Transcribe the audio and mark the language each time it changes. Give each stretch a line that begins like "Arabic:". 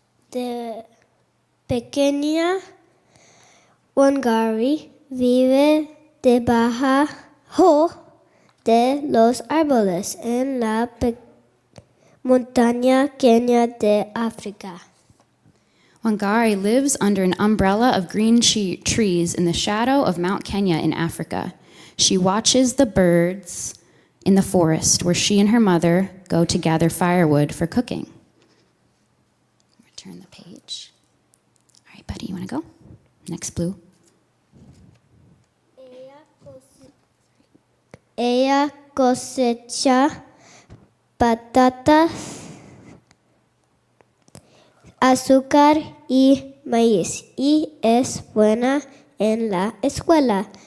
Spanish: De pequeña Wangari vive debajo de los árboles en la montaña Kenia de África.
English: Wangari lives under an umbrella of green trees in the shadow of Mount Kenya in Africa. She watches the birds in the forest where she and her mother go to gather firewood for cooking. Turn the page. All right, buddy, you want to go? Next, Blue.
Spanish: Ella cosecha patatas, azúcar y maíz y es buena en la escuela.